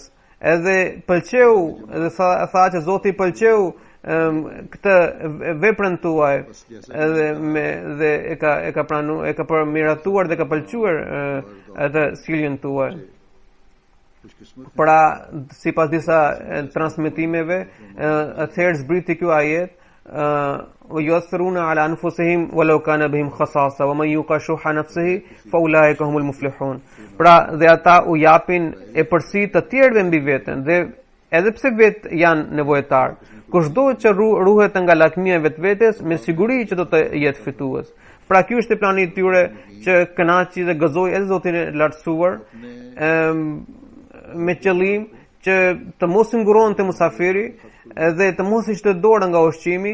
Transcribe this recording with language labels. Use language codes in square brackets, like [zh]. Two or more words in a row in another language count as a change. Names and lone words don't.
[sq] Edhe pëlqeu, edhe tha që Zoti pëlqeu këtë veprën tuaj, edhe e ka pranuar, e ka përmiratuar dhe ka pëlqyer atë sjelljen tuaj. Pra, sipas disa transmetimeve, atëherë zbriti ky ajet: [ar] "يؤثرون على أنفسهم ولو كان بهم خصاصة ومن يوق شح نفسه فأولئك هم المفلحون." [sq] Pra, dhe ata u japin e përsi të tjerëve mbi veten, dhe edhe pse vetë janë nevojtar. Kushdo që ruhet nga lakmia e vetvetes, me siguri që do të jetë fitues. Pra, ky është plani i tyre që kënaqi dhe gëzoi edhe Zotin e lartësuar, me qëllim që të mos nguronte musafiri dhe të mos i shte dorë nga ushqimi.